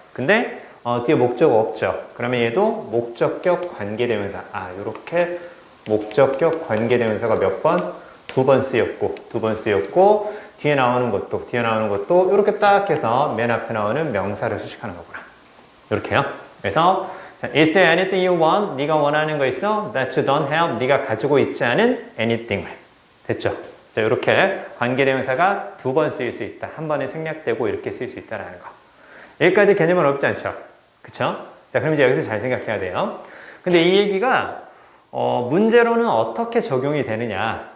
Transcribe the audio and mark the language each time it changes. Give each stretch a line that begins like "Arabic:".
Korean: 근데 뒤에 목적 없죠. 그러면 얘도 목적격 관계대명사 요렇게 목적격 관계대명사가 몇 번? 두 번 쓰였고 뒤에 나오는 것도 이렇게 딱 해서 맨 앞에 나오는 명사를 수식하는 거구나. 이렇게요. 그래서
English: is there anything you want?
Korean: 네가 원하는 거 있어?
English: that you don't have?
Korean: 네가 가지고 있지 않은 anything을. 됐죠? 자, 이렇게 관계대명사가 두 번 쓰일 수 있다. 한 번에 생략되고 이렇게 쓰일 수 있다는 거. 여기까지 개념은 어렵지 않죠? 그쵸? 자, 그럼 이제 여기서 잘 생각해야 돼요. 근데 이 얘기가 문제로는 어떻게 적용이 되느냐.